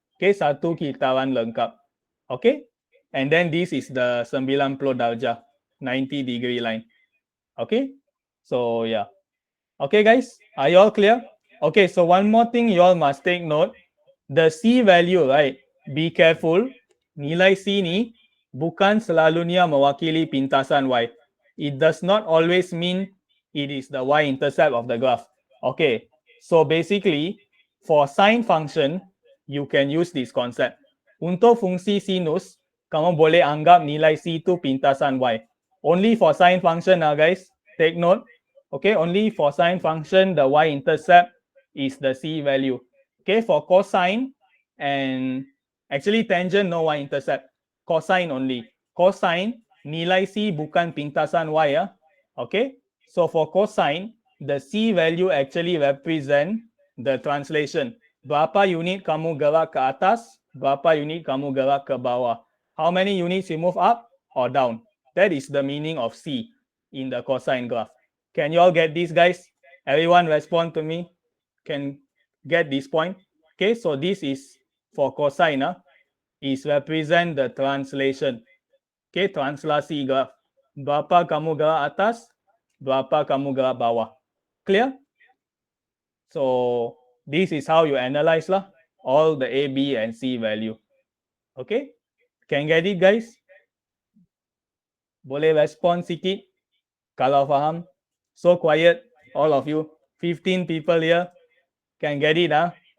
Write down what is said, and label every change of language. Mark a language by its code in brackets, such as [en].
[en] Okay, [ms] satu kitaran lengkap. [en] Okay, and then this is the 90 darjah, 90 degree line. Okay, so yeah. Okay guys, are you all clear? Okay, so one more thing you all must take note. The C value, right? Be careful. [ms] Nilai C ni bukan selalunya mewakili pintasan Y. [en] It does not always mean it is the y-intercept of the graph. Okay, so basically for sine function, you can use this concept. [ms] Untuk fungsi sinus, kamu boleh anggap nilai C itu pintasan Y. [en] Only for sine function, guys. Take note. Okay, only for sine function, the y-intercept is the C value. Okay, for cosine and actually tangent, no y-intercept. Cosine only. [ms] Cosine, nilai C bukan pintasan Y ya. [en] Okay, so for cosine, the C value actually represent the translation. [ms] Berapa unit kamu gerak ke atas, berapa unit kamu gerak ke bawah. [en] How many units you move up or down? That is the meaning of C in the cosine graph. Can you all get this, guys? Everyone respond to me. can get this point. Okay, so this is for cosine, is represent the translation. [ms] Okay, translasi graf. Berapa kamu gerak atas, berapa kamu gerak bawah. [en] Clear? So this is how you analyze lah, all the A, B, and C value. Okay, can get it guys? [ms] Boleh respond sikit kalau faham. [en] So quiet, all of you. 15 people here. Can get it, huh?